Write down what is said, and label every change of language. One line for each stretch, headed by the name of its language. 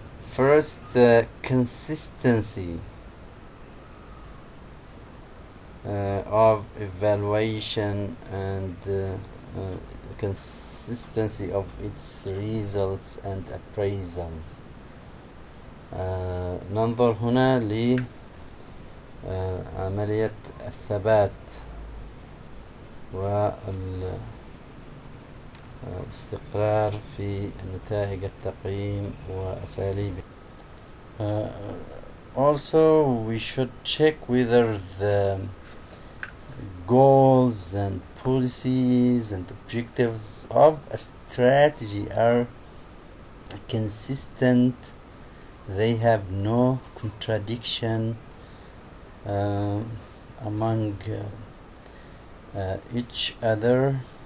English: First, consistency of evaluation and consistency of its results and appraisals.
Arabic: ننظر هنا لعملية الثبات والاستقرار في نتائج التقييم وأساليبه.
English: Also, we should check whether the goals and policies and objectives of a strategy are consistent, they have no contradiction among each other.